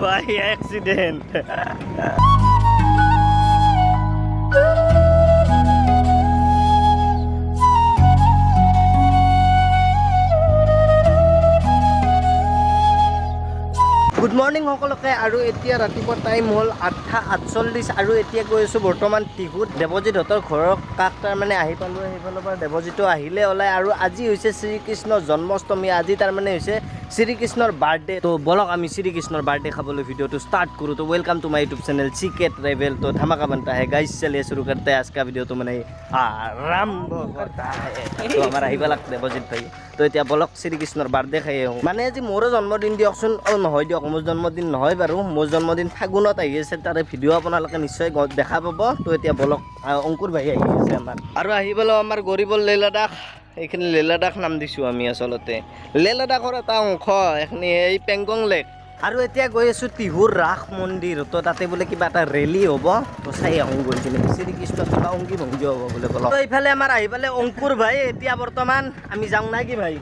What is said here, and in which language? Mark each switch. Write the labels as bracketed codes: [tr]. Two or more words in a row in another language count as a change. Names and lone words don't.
[en] By accident good morning [as] সকলোকে আৰু এতিয়া ৰাতিপুৱা টাইম হ'ল 8:48 আৰু এতিয়া গৈ আছোঁ বৰ্তমান টিহুত দেৱজিৎহঁতৰ ঘৰৰ কাষ তাৰমানে আহি পালোঁ সেইফালৰ পৰা দেৱজিতো আহিলে ওলাই আৰু আজি হৈছে শ্ৰীকৃষ্ণৰ জন্মাষ্টমী আজি তাৰমানে হৈছে শ্ৰীকৃষ্ণৰ বাৰ্থডে তো বলক আমি শ্ৰীকৃষ্ণৰ বাৰ্থডে খাবলৈ ভিডিঅ'টো ষ্টাৰ্ট কৰোঁ তো [en] Welcome to my YouTube channel [hi] सीके ट्रैवल तो धमाका बनता है गाइस चलिए शुरू करते हैं आज का वीडियो तो मैंने आरंभ करता है तो हमारा [as] আহিবালাক দেৱজিৎ ভাই তো এতিয়া বলক শ্ৰীকৃষ্ণৰ বাৰ্থডে খাই আহোঁ মানে আজি মোৰো জন্মদিন দিয়কচোন নহয় দিয়ক মোৰ জন্মদিন নহয় বাৰু মোৰ জন্মদিন ফাগুনত আহি আছে তাৰে ভিডিঅ' আপোনালোকে নিশ্চয় দেখা পাব তো এতিয়া বলক অংকুৰ ভাই আহি আছে আমাৰ আৰু আহি পালোঁ আমাৰ গৰিবৰ লে লাডাখ এইখিনি লে লাডাখ নাম দিছোঁ আমি আচলতে লে লাডাখৰ এটা অংশ এইখিনি এই পেংগং লেক আৰু এতিয়া গৈ আছোঁ টিহুৰ ৰাস মন্দিৰ তো তাতে বোলে কিবা এটা ৰেলী হ'ব তো চাই আহোঁ গৈ কিনে শ্ৰীকৃষ্ণ কিবা অংগী ভংগী হ'ব বোলে বলক তো এইফালে আমাৰ আহি পালে অংকুৰ ভাই এতিয়া বৰ্তমান আমি যাওঁ নাই কি ভাই